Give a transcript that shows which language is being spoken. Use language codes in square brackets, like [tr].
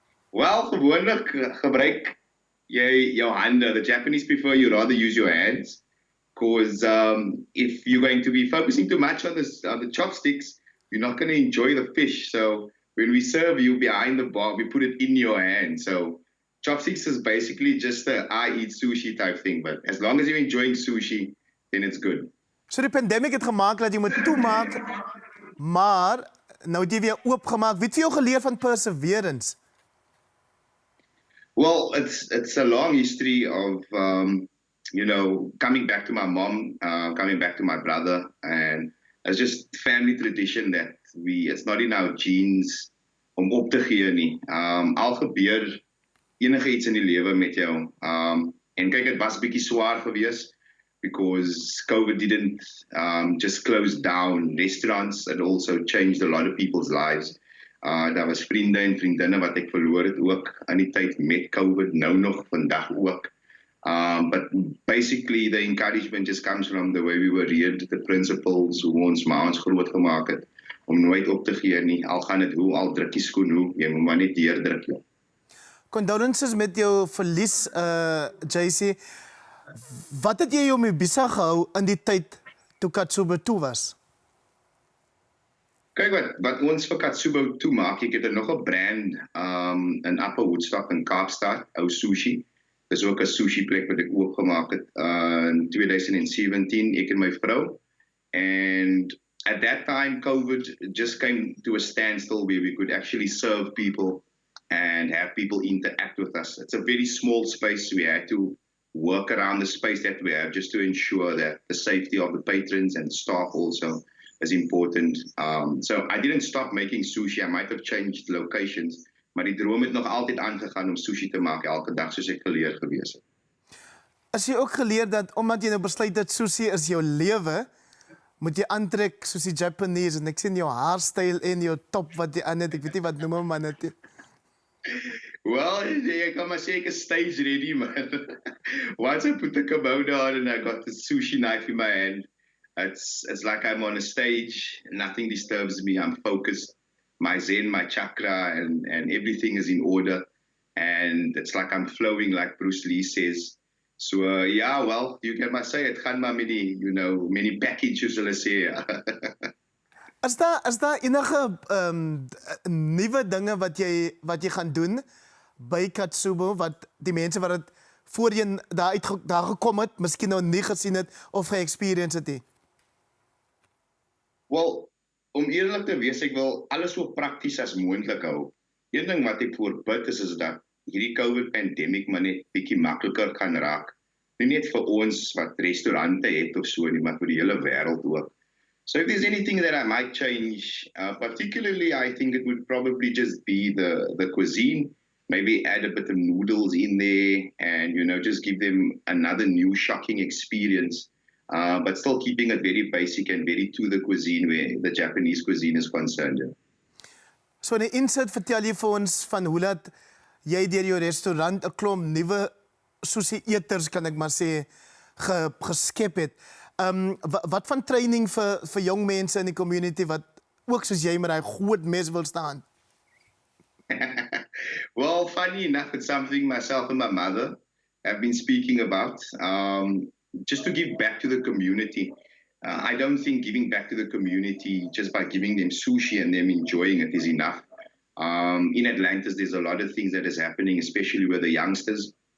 [af] Wel, gewoonlik gebruik jy jou hande. [en] The Japanese prefer you rather use your hands. Because if you're going to be focusing too much on the chopsticks, you're not going to enjoy the fish. So when we serve you behind the bar, we put it in your hand. So chopsticks is basically just a I eat sushi type thing. But as long as you're enjoying sushi, then it's good. [af] So die pandemic het gemaak dat jy moet toemaak, maar nou het jy weer oopgemaak. Wie het vir jou geleer van perseverance? [en] Well, it's a long history of coming back to my mom, coming back to my brother, and it's just family tradition that it's not in our genes [af] om op te gee nie. Al gebeur enige iets in die lewe met jou. En kyk, het was bietjie swaar geweest [en] because COVID didn't just close down restaurants. It also changed a lot of people's lives. [af] Daar was vriende en vriendinne wat ek verloor het ook aan die tyd met COVID, nou nog vandag ook. [en] But basically the encouragement just comes from the way we were reared, the principles, [af] hoe ons ma ons groot gemaak het, om nooit op te gee nie, al gaan het hoe, al druk die skoen hoe, jy moet maar net deurdruk. Ja. Condolences met jou verlies, JC. Wat het jy jou mee besig gehou in die tyd toe Katsubō toe was? Kyk wat ons vir Katsubō toe maak, ek het er nog 'n brand in Upper Woodstock in Kaapstad, ou sushi. Dis ook 'n sushi plek wat ek oopgemaak het in 2017, ek en my vrou. [en] And at that time, COVID just came to a standstill where we could actually serve people and have people interact with us. It's a very small space. We had to work around the space that we have just to ensure that the safety of the patrons and staff also is important. So I didn't stop making sushi. I might have changed locations, [af] maar die droom het nog altyd aangegaan om sushi te maak elke dag soos ek geleer gewees het. As jy ook geleer dat omdat jy nou besluit dat sushi is jou lewe, moet jy aantrek soos die Japanese en ek sien jou haarstyl en jou top wat jy aan het, ek weet nie wat noem hom man het. Well, ek kan maar sê ek is [en] stage ready, [af] man. [en] Once I put the kimono on and I got the sushi knife in my hand, it's like I'm on a stage, nothing disturbs me, I'm focused. My zen, my chakra, and everything is in order. And it's like I'm flowing, like Bruce Lee says. So, yeah, well, you can maar say, [af] het gaan maar met die, [en] many packages, [af] hulle sê. Is daar enige nuwe dinge wat jy gaan doen by Katsubō, wat die mense wat het voorheen daar gekom het, miskien nou nie gesien het of ge-experience het nie? Well, om eerlik te wees, ek wil alles so prakties as moontlik hou. Een ding wat ek voorbid is dat hierdie COVID-pandemic maar net bietjie makliker kan raak. Nie net vir ons wat restaurante het of so nie, maar vir die hele wêreld ook. [en] So if there's anything that I might change, particularly I think it would probably just be the cuisine, maybe add a bit of noodles in there and, just give them another new shocking experience. But still keeping it very basic and very to the cuisine where the Japanese cuisine is concerned. Yeah. [af] So in die insit vertel jy vir ons van hoe dat jy deur jou restaurant 'n klomp nuwe sushi-eters, kan ek maar sê, geskep het. Wat van training vir jong mense in die community wat ook soos jy met daai groot mes wil staan? [en] Well, funny enough, it's something myself and my mother have been speaking about. Just to give back to the community. I don't think giving back to the community just by giving them sushi and them enjoying it is enough. In Atlantis, there's a lot of things that is happening, especially with the youngsters.